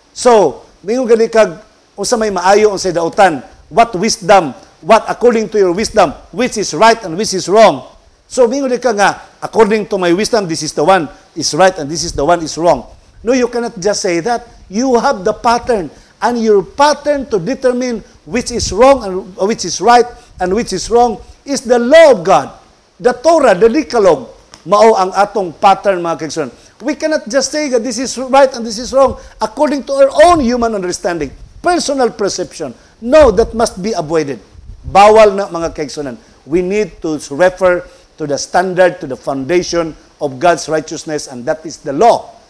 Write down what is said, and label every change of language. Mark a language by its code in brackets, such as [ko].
[en] So, [ceb] mingon gani kag unsa may maayo unsay dautan, [en] what wisdom, what according to your wisdom, which is right and which is wrong. So, [ceb] mingon ka nga, [en] according to my wisdom, this is the one is right and this is the one is wrong. No, you cannot just say that. You have the pattern, and your pattern to determine which is wrong and which is right and which is wrong is the law of God. [ceb] The Torah, the Decalogue, mao ang atong pattern mga kaigsuonan. [en] We cannot just say that this is right and this is wrong according to our own human understanding, personal perception. No, that must be avoided. [ceb] Bawal na mga kaigsuonan. [en] We need to refer to the standard, to the foundation of God's righteousness, and that is the law.